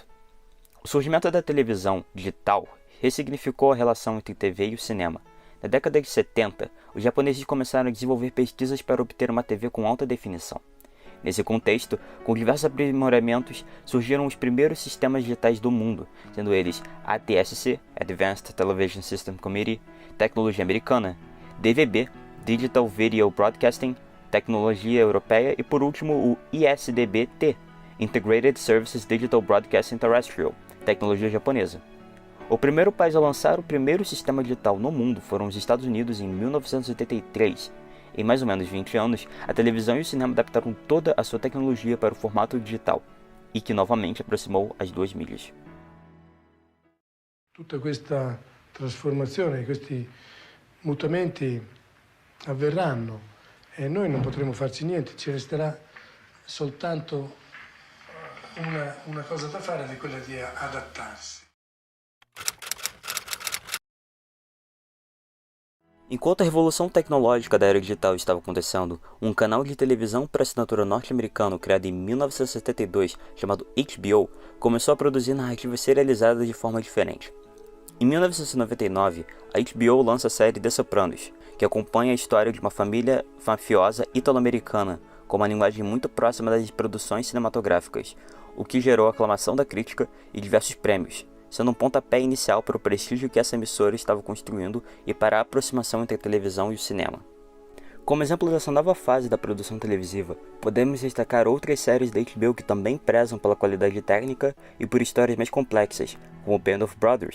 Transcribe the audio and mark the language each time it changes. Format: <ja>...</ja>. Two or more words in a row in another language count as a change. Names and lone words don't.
<pt>O surgimento da televisão digital ressignificou a relação entre TV e o cinema. Na década de 70, os japoneses começaram a desenvolver pesquisas para obter uma TV com alta definição. Nesse contexto, com diversos aprimoramentos, surgiram os primeiros sistemas digitais do mundo, sendo eles ATSC,</pt> <en>Advanced Television System Committee,</en> <pt>tecnologia americana, DVB,</pt> <en>Digital Video Broadcasting,</en> <pt>tecnologia europeia e, por último, o ISDB-T,</pt> <en>Integrated Services Digital Broadcasting Terrestrial,</en> <pt>tecnologia japonesa. O primeiro país a lançar o primeiro sistema digital no mundo foram os Estados Unidos em 1983. Em mais ou menos 20 anos, a televisão e o cinema adaptaram toda a sua tecnologia para o formato digital, e que novamente aproximou as duas mídias.</pt> <it>Tutta questa trasformazione, questi mutamenti avverranno e noi non potremo farci niente, ci resterà soltanto una cosa da fare ed è quella di adattarsi.</it> <pt>Enquanto a revolução tecnológica da era digital estava acontecendo, um canal de televisão para assinatura norte-americano criado em 1972, chamado HBO, começou a produzir narrativas serializadas de forma diferente. Em 1999, a HBO lança a série The Sopranos, que acompanha a história de uma família mafiosa italo-americana, com uma linguagem muito próxima das produções cinematográficas, o que gerou a aclamação da crítica e diversos prêmios, sendo um pontapé inicial para o prestígio que essa emissora estava construindo e para a aproximação entre a televisão e o cinema. Como exemplo dessa nova fase da produção televisiva, podemos destacar outras séries da HBO que também prezam pela qualidade técnica e por histórias mais complexas, como Band of Brothers.</pt>